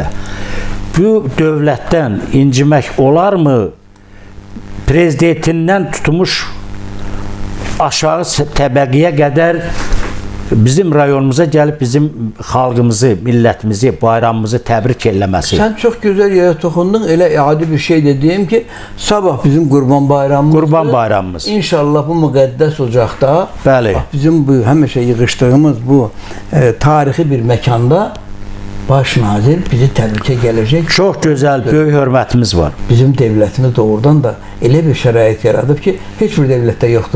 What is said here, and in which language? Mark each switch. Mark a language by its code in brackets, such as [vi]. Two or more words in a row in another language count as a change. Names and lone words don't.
[az] Bu dövlətdən incimək olarmı? Prezidentindən tutmuş aşağı təbəqəyə qədər bizim rayonumuza gəlib bizim xalqımızı, millətimizi, bayramımızı təbrik eləməsi. [tr] Sen çok güzel yere dokundun. [az] Elə adi bir şey de diyeyim ki, sabah bizim Qurban Bayramımız. Qurban Bayramımız. İnşallah bu müqəddəs ocaqda, Bəli. bizim bu həmişə yığışdığımız bu tarixi bir məkanda baş nazir bizi təbrikə gələcək. Çox gözəl, böyük hörmətimiz var. Bizim devletimiz doğrudan da elə bir şərait yaradıb ki, heç bir devletdə yoxdur bu.